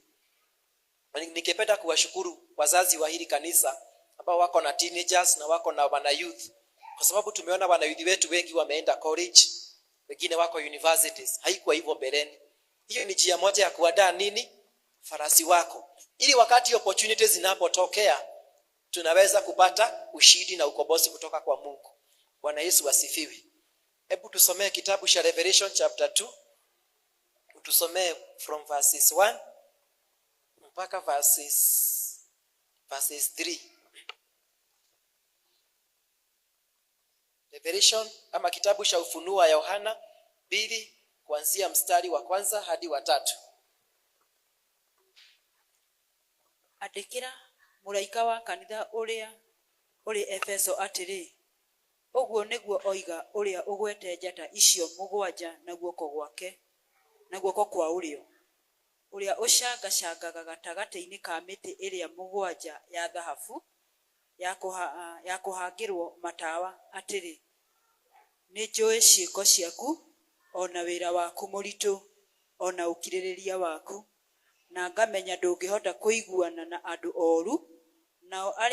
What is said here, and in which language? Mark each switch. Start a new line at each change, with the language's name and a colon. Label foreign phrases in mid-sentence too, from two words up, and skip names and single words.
Swahili: Nikipenda kuwashukuru wazazi wa hili kanisa ambao wako na teenagers na wako na wana youth, kwa sababu tumeona wana youth wetu wengi wameenda college, wengine wako universities. Haikuwa hivyo mbeleni. Hiyo ni njia moja ya kuandaa nini? Farasi wako, ili wakati opportunities zinapotokea tunaweza kupata ushindi na ukombozi kutoka kwa Mungu. Bwana Yesu asifiwe. Hebu tusomee kitabu cha Revelation chapter 2. Tusomee
English: from verses
Swahili: 1 mpaka verses 3. Revelation ama kitabu cha Ufunuo wa Yohana 2 kuanzia mstari wa 1 hadi wa 3.
Kikuyu: Andikira muraika wa kanitha uria uri Efeso atiri, uguo niguo oiga uria ugwete njata icio mugwanja na guoko gwake na guoko kwa urio, uria ucangacangaga gatagati-ini ka miti iria mugwanja ya thahabu ya kuhangirwo matawa atiri, ni njui ciiko ciaku, ona wira waku muritu, ona ukiririria waku, na ngamenya ndungihota kuiguana na andu oru, nao